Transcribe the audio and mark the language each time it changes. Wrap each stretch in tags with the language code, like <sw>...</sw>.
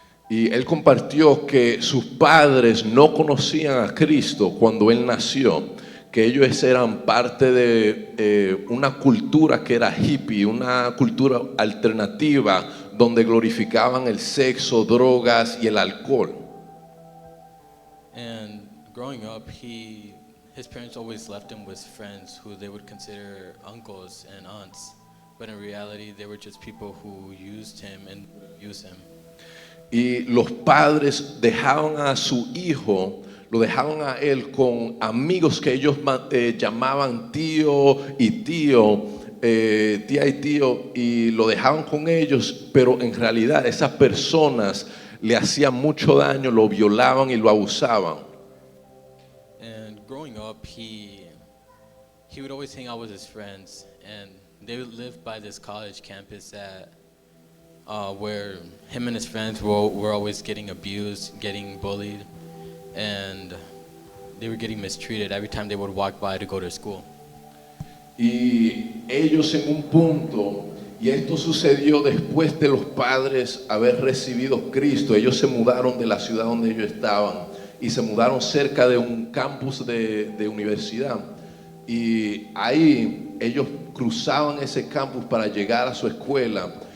<es>Y él compartió que sus padres no conocían a Cristo cuando él nació, que ellos eran parte de una cultura que era hippie, una cultura alternativa donde glorificaban el sexo, drogas y el alcohol.</es> <en>And growing up, his parents always left him with friends who they would consider uncles and aunts, but in reality, they were just people who used him and abused him.</en> <es>Y los padres dejaban a su hijo, lo dejaban a él con amigos que ellos llamaban tío y tío, tía y tío, y lo dejaban con ellos, pero en realidad esas personas le hacían mucho daño, lo violaban y lo abusaban.</es> <en>And growing up, he would always hang out with his friends, and they would live by this college campus that where him and his friends were always getting abused, getting bullied, and they were getting mistreated every time they would walk by to go to school.</en> <es>Y ellos en un punto, y esto sucedió después de los padres haber recibido Cristo, ellos se mudaron de la ciudad donde ellos estaban y se mudaron cerca de un campus de universidad. Y ahí ellos cruzaban ese campus para llegar a su escuela.</es>